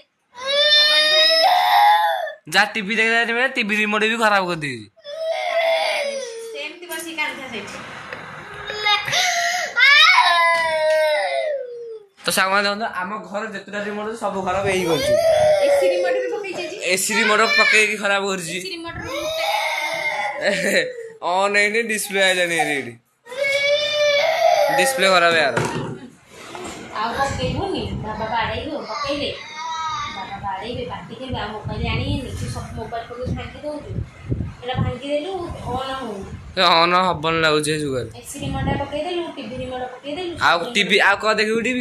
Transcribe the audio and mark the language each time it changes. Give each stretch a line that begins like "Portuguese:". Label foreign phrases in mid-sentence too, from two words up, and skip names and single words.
Odia: ଯାହା ଟିଭି ଦେଖିଲା ଟିଭି ରିମୋଟ ବି ଖରାପ କରିଦେଇଛି ତ ସାଙ୍ଗମାନେ ଦେଖନ୍ତୁ ଆମ ଘର ଯେତେଟା ରିମୋଟ ସବୁ ଖରାପ ଏଇ କରୁଛି ଏସି ରିମୋଟ ପକେଇକି ଖରାପ କରୁଛି ଅନ୍ ହେଇନି ଡିସପ୍ଲେ ଆଇଲାନି ଏଠି
Hindi: डिस्प्ले खराब है यार
Odia: ଆଉ ପକେଇବୁନି ବାବା ବାଡେଇବୁ ପକେଇଲେ ବାବା ବାଡେଇବେ ପାଟି କରିବେ ଆଉ ମୋବାଇଲ ଆଣିନି ସେ ସବୁ ମୋବାଇଲ ପକେଇ ଭାଙ୍ଗି ଦଉଛୁ ଏଟା ଭାଙ୍ଗି ଦେଲୁ ଅନ୍ ହଉନି ଅନ୍ ହବନି ଲାଗୁଛି ଯୁଗରେ ଏସି ରିମୋଟ ପକେଇଦେଲୁ ଟିଭି ରିମୋଟ ପକେଇଦେଲୁ ଆଉ ଟିଭି ଆଉ କଣ ଦେଖିବୁ ଟିଭି